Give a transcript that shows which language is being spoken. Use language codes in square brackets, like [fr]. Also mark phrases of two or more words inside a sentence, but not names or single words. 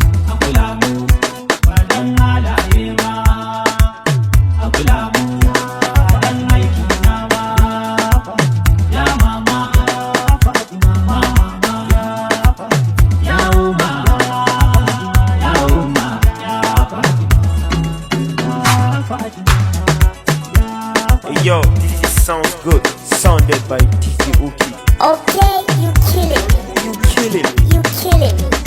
[ha] A kula mu, ba dan halaye ba. A kula mu, ba dan aiki na ba. Ya mama, mama, mama, ya umma, ya umma, ya Fatima. [en] Yo, this sounds good. Sounded by D J Oki. Okay, you kill it. You kill it. You kill it.